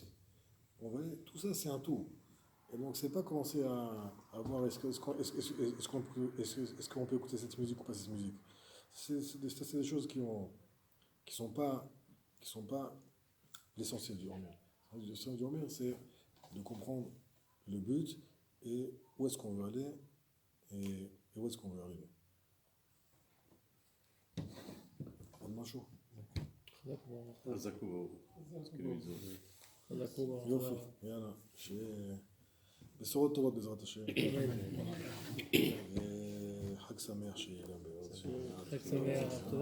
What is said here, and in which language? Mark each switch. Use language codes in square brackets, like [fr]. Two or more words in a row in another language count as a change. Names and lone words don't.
[fr] Vous voyez, tout ça, c'est un tout. Et donc, c'est pas commencer à voir est-ce qu'on peut écouter cette musique ou pas cette musique. C'est des choses qui sont pas l'essentiel du Homer. L'essentiel du Homer, c'est de comprendre le but et où est-ce qu'on veut aller et où est-ce qu'on veut arriver. [he] משהו. חזק וברוך. חזק וברוך. יופי, יאללה, שיהיה בשורות טובות בעזרת השם. חג שמח שיהיה גם בעזרת השם.